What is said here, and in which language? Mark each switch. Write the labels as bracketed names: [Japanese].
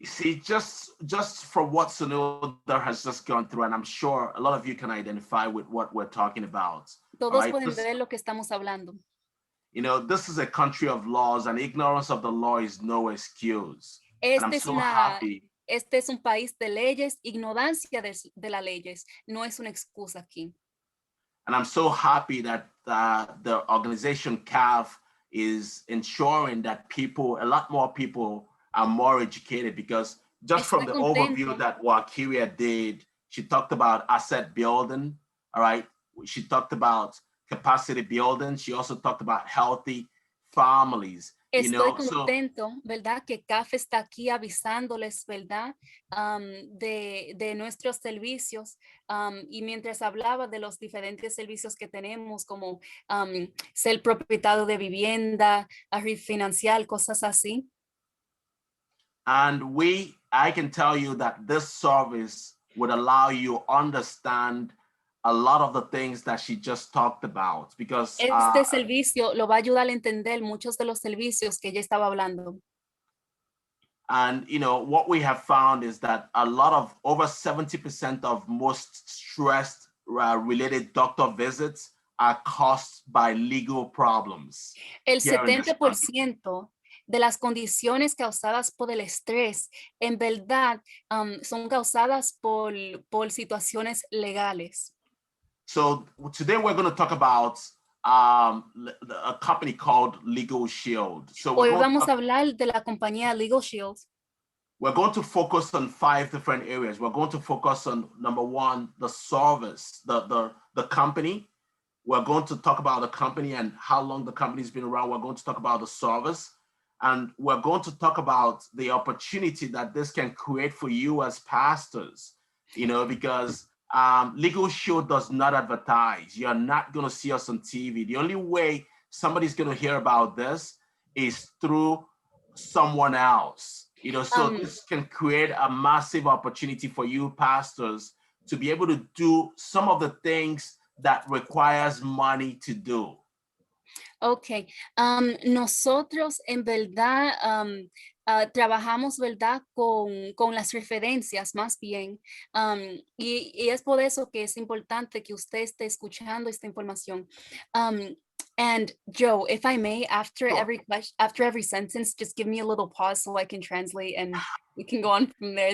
[English] See, just from what Sunil has just gone through, and I'm sure a lot of you can identify with what we're talking about. [Spanish] Todos pueden ver lo que estamos hablando. [English] You know, this is a country of laws, and ignorance of the law is no excuse. And I'm so happy. [Spanish] Este es un país de leyes, ignorancia de las leyes no es una excusa aquí. [English] And I'm so happy that the organization CAF is ensuring that a lot more people are more educated, because just from the overview that Wakiria did, she talked about asset building, all right? She talked about capacity building. She also talked about healthy families. [Spanish] Estoy contento, ¿verdad? Que CAF está aquí avisándoles, ¿verdad? De nuestros servicios. Y mientras hablaba de los diferentes servicios que tenemos, como ser propietario de vivienda, refinanciar, cosas así. [English] And I can tell you that this service would allow you to understand a lot of the things that she just talked about, because [Spanish] este servicio lo va a ayudar a entender muchos de los servicios que ella estaba hablando. [English] And what we have found is that over 70% of most stress related doctor visits are caused by legal problems. [Spanish] El 70% de las condiciones causadas por el estrés, en verdad, son causadas por situaciones legales. [English] So today we're going to talk about a company called Legal Shield. So [Spanish] hoy vamos a hablar de la compañía Legal Shield. [English] We're going to focus on 5 different areas. We're going to focus on, number 1, the service, the company. We're going to talk about the company and how long the company's been around. We're going to talk about the service. And we're going to talk about the opportunity that this can create for you as pastors, because Legal Shield does not advertise. You're not going to see us on TV. The only way somebody's going to hear about this is through someone else. So this can create a massive opportunity for you pastors to be able to do some of the things that requires money to do. Okay. [Spanish] Nosotros en verdad trabajamos, ¿verdad? Con las referencias más bien. Y es por eso que es importante que usted esté escuchando esta información. [English] And Joe, if I may, after every sentence, just give me a little pause so I can translate and we can go on from there.